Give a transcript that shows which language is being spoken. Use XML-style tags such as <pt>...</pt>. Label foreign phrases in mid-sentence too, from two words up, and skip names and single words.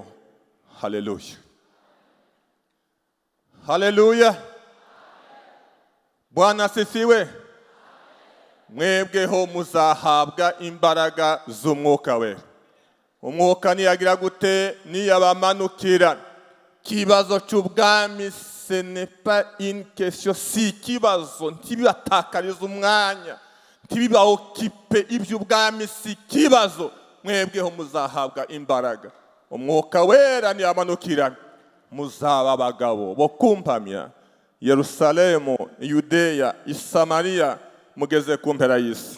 <sw>Haleluya, haleluya, Bwana asifiwe.</sw> <rw>Mwebweho muzahabwa imbaraga z'Umwuka Wera. Umwuka niyagira gute niyabamanukira. Kibazo cy'ubwami</rw> <fr>ce n'est pas une question,</fr> <rw>si kibazo ntibibatakariza umwanya, ntibibaokipe iby'ubwami, si kibazo. Mwebweho muzahabwa imbaraga. Umwuka Wera niyamanukira, muzaba abagabo bo kumpamya Yerusalemu, Yudeya, Isamariya, mugeze ku mpera y'isi.</rw>